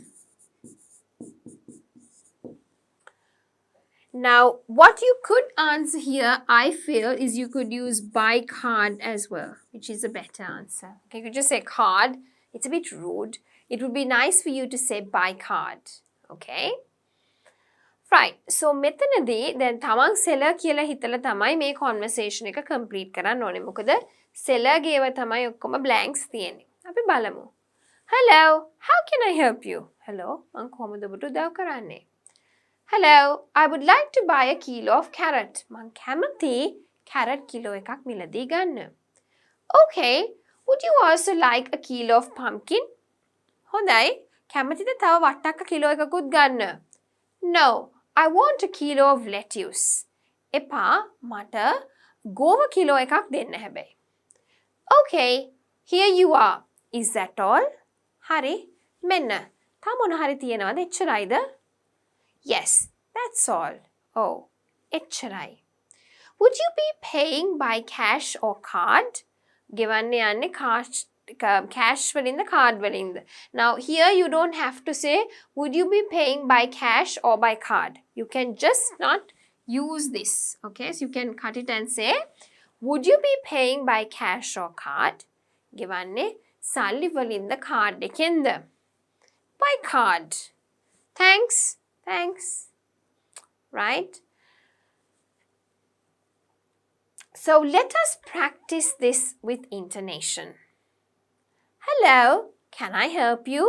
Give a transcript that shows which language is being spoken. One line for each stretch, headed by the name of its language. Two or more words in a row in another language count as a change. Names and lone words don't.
English: Now, what you could answer here, I feel, is you could use by card as well, which is a better answer. Okay, you could just say card. It's a bit rude. It would be nice for you to say by card. Okay? Right. So,
Sinhala: මෙතනදී දැන් තමන් seller කියලා හිතලා තමයි මේ conversation එක complete කරන්න ඕනේ. මොකද seller ගේව තමයි ඔක්කොම blanks තියෙන්නේ. අපි බලමු.
English: Hello, how can I help you? Hello,
Sinhala: මං කොහොමද ඔබට උදව් කරන්නේ?
English: Hello, I would like to buy a kilo of carrot.
Sinhala: මං කැමති
English: carrot kilo
Sinhala: එකක් මිලදී ගන්න.
English: Okay, would you also like a kilo of pumpkin?
Sinhala: හොඳයි, කැමතිද තව වට්ටක්ක කිලෝ එකකුත් ගන්න?
English: No, I want a kilo of lettuce.
Sinhala: එපා, මට ගෝව කිලෝ එකක් දෙන්න හැබැයි.
English: Okay, here you are. Is that all?
Sinhala: හරි, මෙන්න. තව මොන හරි තියෙනවද? එච්චරයිද?
English: Yes, that's all. Oh, එච්චරයි. Would you be paying by cash or card?
Sinhala: ගෙවන්න යන්නේ cash වලින්ද card වලින්ද?
English: Now here you don't have to say would you be paying by cash or by card. You can just not use this. Okay, so you can cut it and say would you be paying by cash or card?
Sinhala: ගෙවන්නේ සල්ලි වලින්ද card එකෙන්ද?
English: By card. Thanks. Thanks. Right? So let us practice this with intonation. Hello, can I help you?